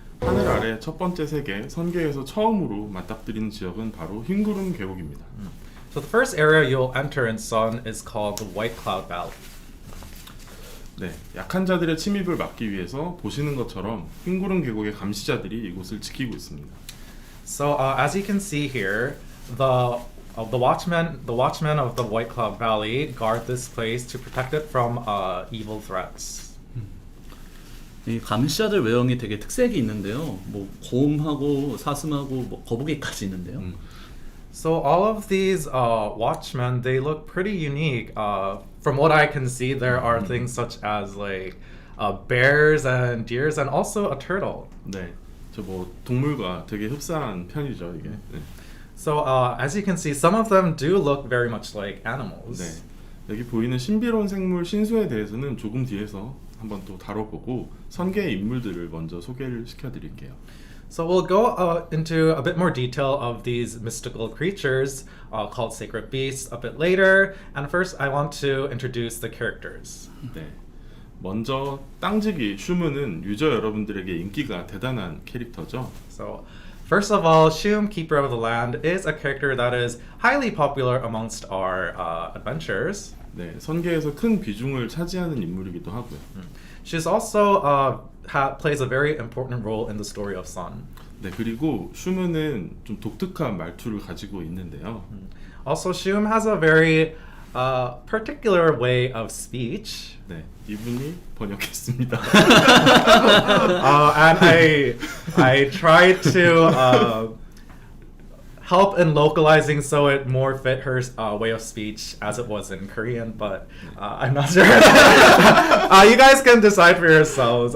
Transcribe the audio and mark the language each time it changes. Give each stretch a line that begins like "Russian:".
Korean: 하늘 아래 첫 번째 세계 선계에서 처음으로 맞닥뜨리는 지역은 바로 흰구름 계곡입니다.
English: So the first area you'll enter in Sun is called the White Cloud Valley.
Korean: 네, 약한 자들의 침입을 막기 위해서 보시는 것처럼 흰구름 계곡의 감시자들이 이곳을 지키고 있습니다.
English: So as you can see here, the watchmen of the White Cloud Valley guard this place to protect it from evil threats.
Korean: 이 감시자들 외형이 되게 특색이 있는데요. 뭐 곰하고 사슴하고 뭐 거북이까지 있는데요.
English: So all of these watchmen, they look pretty unique. From what I can see, there are things such as like bears and deers and also a turtle.
Korean: 네, 저 뭐 동물과 되게 흡사한 편이죠 이게. 네.
English: So as you can see, some of them do look very much like animals.
Korean: 네, 여기 보이는 신비로운 생물 신수에 대해서는 조금 뒤에서 한번 또 다뤄보고 선계의 인물들을 먼저 소개를 시켜드릴게요.
English: So we'll go into a bit more detail of these mystical creatures called sacred beasts a bit later. And first, I want to introduce the characters.
Korean: 네, 먼저 땅지기 슈문은 유저 여러분들에게 인기가 대단한 캐릭터죠.
English: So first of all, Shum, Keeper of the Land, is a character that is highly popular amongst our adventurers.
Korean: 네, 선계에서 큰 비중을 차지하는 인물이기도 하고요.
English: She's also plays a very important role in the story of Sun.
Korean: 네, 그리고 슈문은 좀 독특한 말투를 가지고 있는데요.
English: Also, Shum has a very particular way of speech.
Korean: 네, 이분이 번역했습니다.
English: And I tried to help in localizing so it more fit her way of speech as it was in Korean, but I'm not sure. You guys can decide for yourselves.